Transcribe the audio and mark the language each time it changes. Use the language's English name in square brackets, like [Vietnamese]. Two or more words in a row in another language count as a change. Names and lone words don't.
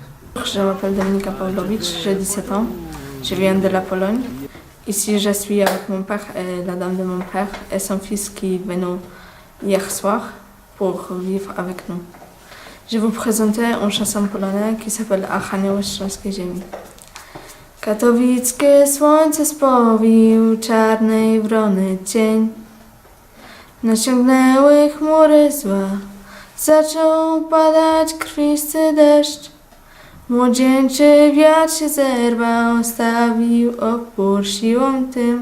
[French] Je m'appelle Dominika Pawlowicz, j'ai 17 ans, je viens de la Pologne. Ici, je suis avec mon père et la dame de mon père et son fils qui est venu hier soir pour vivre avec nous. Je vais vous présenter une chanson polonaise qui s'appelle Achanie Ostrowskiej Ziemi. [Polish] Katowickie słońce spowił czarnej wrony cień. Naciągnęły chmury zła, zaczął padać krwisty deszcz. Młodzieńczy wiatr się zerwał, stawił opór siłą tym.